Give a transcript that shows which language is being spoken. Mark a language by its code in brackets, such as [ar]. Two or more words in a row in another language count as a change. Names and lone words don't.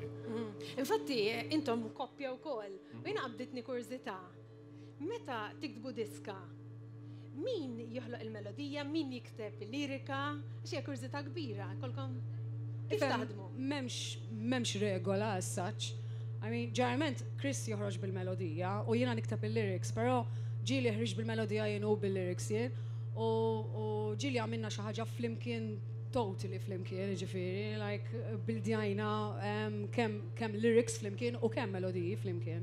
[mt] Infatti, intom koppja wkoll. U jiena qabditni kurzità. Meta tiktbu diska, min joħloq il-melodija, min jikteb il-lirika, xi kurzità kbira, kolkom kif taħdmu? M'hemmx regola [en] as such. I mean, [mt] ġeneralment Chris joħroġ bil-melodija u jiena nikteb il-lyrics, però ġieli ħriġ bil-melodija jien u bil-lyrics jien. U ġili għamilna xi ħaġa flimkien, totally flimkien, ġifieri, like bildjajna kemm lyrics flimkien u kemm melodiji flimkien.